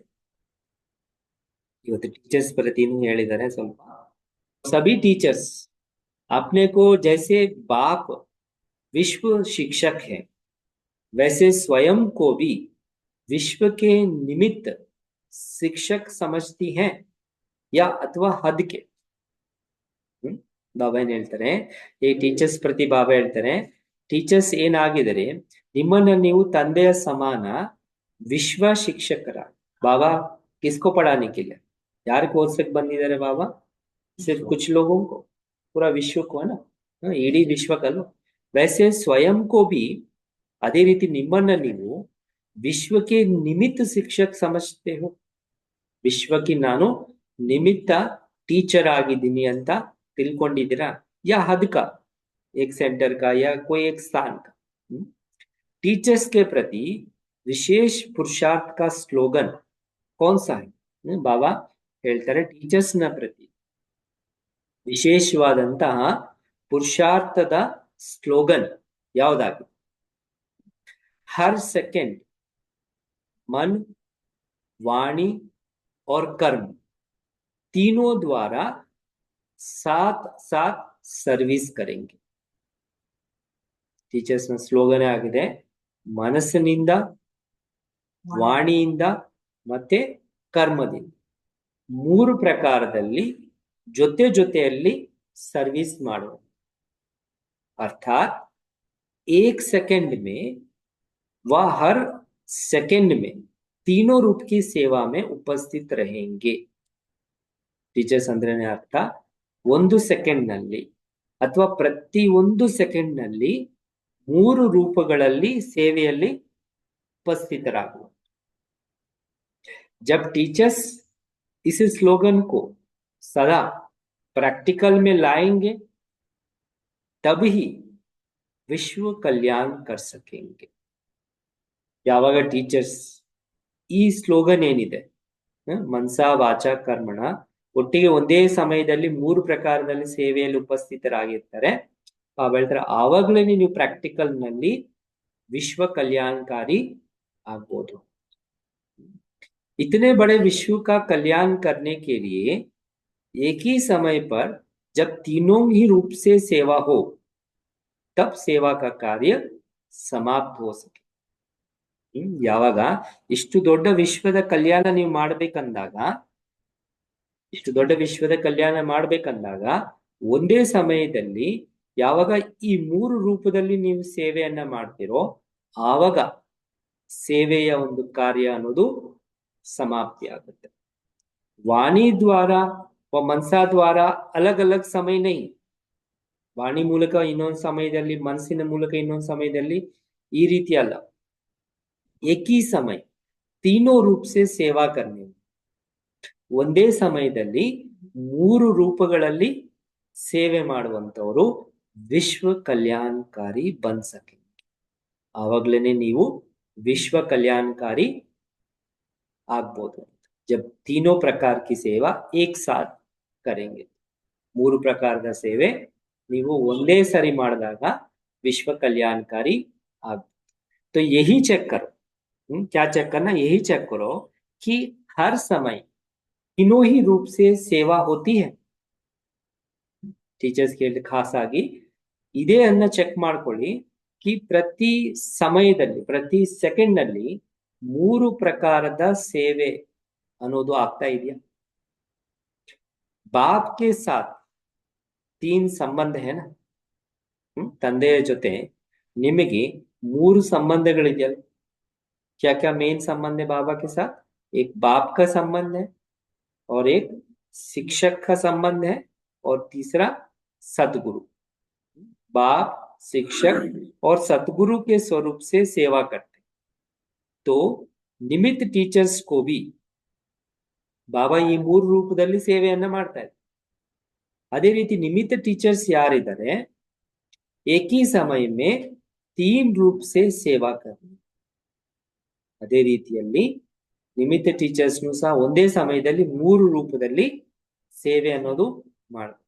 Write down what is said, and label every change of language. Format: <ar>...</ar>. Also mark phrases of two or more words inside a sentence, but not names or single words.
<kn>ಇವತ್ತು टीचर्स ಪ್ರತಿನೂ ಹೇಳಿದ್ದಾರೆ ಸ್ವಲ್ಪ.</kn> <hi>सभी टीचर्स अपने को जैसे बाप विश्व शिक्षक है वैसे स्वयं को भी विश्व के निमित्त शिक्षक समझती हैं या अथवा हद के.</hi> <kn>ಬಾಬಾ ಏನ್ ಹೇಳ್ತಾರೆ ಈ ಟೀಚರ್ಸ್ ಪ್ರತಿ ಬಾಬಾ ಹೇಳ್ತಾರೆ ಟೀಚರ್ಸ್ ಏನಾಗಿದ್ದಾರೆ ನಿಮ್ಮನ್ನ ನೀವು ತಂದೆಯ ಸಮಾನ ವಿಶ್ವ ಶಿಕ್ಷಕರ.</kn> <hi>ಬಾಬಾ किसको पढ़ाने के लिए</hi> <kn>ಯಾರಿಗೆ ಓದಿಸಕ್ಕೆ ಬಂದಿದ್ದಾರೆ</kn> <hi>ಬಾಬಾ? सिर्फ कुछ लोगों को, पूरा विश्व को है ना,</hi> <kn>ಇಡೀ ವಿಶ್ವಕ್ಕಲ್ವ.</kn> <hi>वैसे स्वयं को भी</hi> <kn>ಅದೇ ರೀತಿ ನಿಮ್ಮನ್ನ ನೀವು ವಿಶ್ವಕ್ಕೆ ನಿಮಿತ್ತ</kn> <hi>शिक्षक समझते हो.</hi> <kn>ವಿಶ್ವಕ್ಕೆ ನಾನು ನಿಮಿತ್ತ ಟೀಚರ್ ಆಗಿದ್ದೀನಿ ಅಂತ ತಿಳ್ಕೊಂಡಿದ್ದೀರಾ?</kn> <hi>या हद का एक सेंटर का या कोई एक स्थान का. टीचर्स के प्रति विशेष पुरुषार्थ का स्लोगन कौन सा है?</hi> <kn>बाबा ಹೇಳ್ತಾರೆ ಟೀಚರ್ಸ್ ನ ಪ್ರತಿ ವಿಶೇಷವಾದಂತಹ ಪುರುಷಾರ್ಥದ ಸ್ಲೋಗನ್ ಯಾವ್ದಾಗಿದೆ?</kn> <hi>हर सेकंड मन वाणी और कर्म तीनों द्वारा साथ साथ सर्विस करेंगे.</hi> <kn>ಟೀಚರ್ಸ್ ನ ಸ್ಲೋಗನ್ ಆಗಿದೆ ಮನಸ್ಸಿನಿಂದ ವಾಣಿಯಿಂದ ಮತ್ತೆ ಕರ್ಮದಿಂದ 3 ಪ್ರಕಾರದಲ್ಲಿ ಜೊತೆ ಜೊತೆಯಲ್ಲಿ ಸರ್ವಿಸ್ ಮಾಡುವ.</kn> <hi>अर्थात 1 सेकंड में वह हर सेकंड में तीनों रूप की सेवा में उपस्थित रहेंगे.</hi> <kn>ಟೀಚರ್ಸ್ ಅಂದ್ರೆ ಅರ್ಥ 1 ಸೆಕೆಂಡ್ ನಲ್ಲಿ ಅಥವಾ ಪ್ರತಿ 1 ಸೆಕೆಂಡ್ ನಲ್ಲಿ 3 ರೂಪಗಳಲ್ಲಿ ಸೇವೆಯಲ್ಲಿ ಉಪಸ್ಥಿತರಾಗುವ.</kn> <hi>जब टीचर्स इस स्लोगन को सदा प्रैक्टिकल में लाएंगे तब ही विश्व कल्याण कर सकेंगे.</hi> <kn>ಯಾವಾಗ ಟೀಚರ್ಸ್ ಈ ಸ್ಲೋಗನ್ ಏನಿದೆ ಮನಸ ವಾಚ ಕರ್ಮಣ ಒಟ್ಟಿಗೆ ಒಂದೇ ಸಮಯದಲ್ಲಿ 3 ಪ್ರಕಾರದಲ್ಲಿ ಸೇವೆಯಲ್ಲಿ ಉಪಸ್ಥಿತರಾಗಿರ್ತಾರೆ ಹೇಳ್ತಾರೆ ಆವಾಗಲೇ ನೀವು ಪ್ರಾಕ್ಟಿಕಲ್ ನಲ್ಲಿ ವಿಶ್ವ ಕಲ್ಯಾಣಕಾರಿ ಆಗ್ಬೋದು.</kn> <hi>इतने बड़े विश्व का कल्याण करने के लिए एक ही समय पर जब तीनों ही रूप से सेवा हो तब सेवा का कार्य समाप्त हो सके.</hi> <kn>ಯಾವಾಗ ಇಷ್ಟು ದೊಡ್ಡ ವಿಶ್ವದ ಕಲ್ಯಾಣ ನೀವು ಮಾಡ್ಬೇಕಂದಾಗ ಇಷ್ಟು ದೊಡ್ಡ ವಿಶ್ವದ ಕಲ್ಯಾಣ ಮಾಡ್ಬೇಕಂದಾಗ ಒಂದೇ ಸಮಯದಲ್ಲಿ ಯಾವಾಗ ಈ ಮೂರು ರೂಪದಲ್ಲಿ ನೀವು ಸೇವೆಯನ್ನ ಮಾಡ್ತಿರೋ ಆವಾಗ ಸೇವೆಯ ಒಂದು ಕಾರ್ಯ ಅನ್ನೋದು ಸಮಾಪ್ತಿ ಆಗುತ್ತೆ.</kn> <hi>वाणी द्वारा व मनसा द्वारा अलग अलग समय नहीं.</hi> <kn>ವಾಣಿ ಮೂಲಕ ಇನ್ನೊಂದು ಸಮಯದಲ್ಲಿ, ಮನಸ್ಸಿನ ಮೂಲಕ ಇನ್ನೊಂದು ಸಮಯದಲ್ಲಿ, ಈ ರೀತಿ ಅಲ್ಲ.</kn> <hi>एक ही समय तीनों रूप से सेवा करने.</hi> <kn>ಒಂದೇ ಸಮಯದಲ್ಲಿ ಮೂರು ರೂಪಗಳಲ್ಲಿ ಸೇವೆ ಮಾಡುವಂತವರು ವಿಶ್ವ ಕಲ್ಯಾಣಕಾರಿ</kn> <hi>बन सके.</hi> <kn>ಆವಾಗ್ಲೇನೆ ನೀವು ವಿಶ್ವ ಕಲ್ಯಾಣಕಾರಿ ಆಗ್ಬೋದು.</kn> <hi>जब तीनों प्रकार की सेवा एक साथ करेंगे.</hi> <kn>ಮೂರು ಪ್ರಕಾರದ ಸೇವೆ ನೀವು ಒಂದೇ ಸರಿ ಮಾಡಿದಾಗ ವಿಶ್ವ ಕಲ್ಯಾಣಕಾರಿ ಆಗ.</kn> <hi>तो यही चेक करो. क्या चेक करना? यही चेक करो कि हर समय तीनों ही रूप से सेवा होती है.</hi> <kn>ಟೀಚರ್ಸ್ ಗೆ ಖಾಸ್ ಆಗಿ ಇದೇ ಅನ್ನ ಚೆಕ್ ಮಾಡ್ಕೊಳ್ಳಿ कि ಪ್ರತಿ ಸಮಯದಲ್ಲಿ, ಪ್ರತಿ ಸೆಕೆಂಡ್ ನಲ್ಲಿ ಮೂರು ಪ್ರಕಾರದ ಸೇವೆ ಅನ್ನೋದು ಆಗ್ತಾ ಇದೆಯಾ?</kn> <hi>बाप के साथ तीन संबंध है ना.</hi> <kn>ತಂದೆಯ ಜೊತೆ ನಿಮಗೆ ಮೂರು ಸಂಬಂಧಗಳಿದೆಯಲ್ಲ.</kn> <hi>क्या क्या मेन संबंध है बाबा के साथ? एक बाप का संबंध है, और एक शिक्षक का संबंध है, और तीसरा सतगुरु. बाप, शिक्षक और सतगुरु के स्वरूप से सेवा करते. तो निमित्त टीचर्स को भी</hi> <kn>ಬಾಬಾ ಈ ಮೂರು ರೂಪದಲ್ಲಿ ಸೇವೆಯನ್ನ ಮಾಡ್ತಾ ಇದ್ದಾರೆ. ಅದೇ ರೀತಿ ನಿಮಿತ್ತ ಟೀಚರ್ಸ್ ಯಾರಿದ್ದಾರೆ,</kn> <hi>एक ही समय में तीन रूप से सेवा करनी.</hi> <kn>ಅದೇ ರೀತಿಯಲ್ಲಿ ನಿಮಿತ್ತ ಟೀಚರ್ಸ್ನು ಸಹ ಒಂದೇ ಸಮಯದಲ್ಲಿ ಮೂರು ರೂಪದಲ್ಲಿ ಸೇವೆ ಅನ್ನೋದು ಮಾಡಬೇಕು.</kn>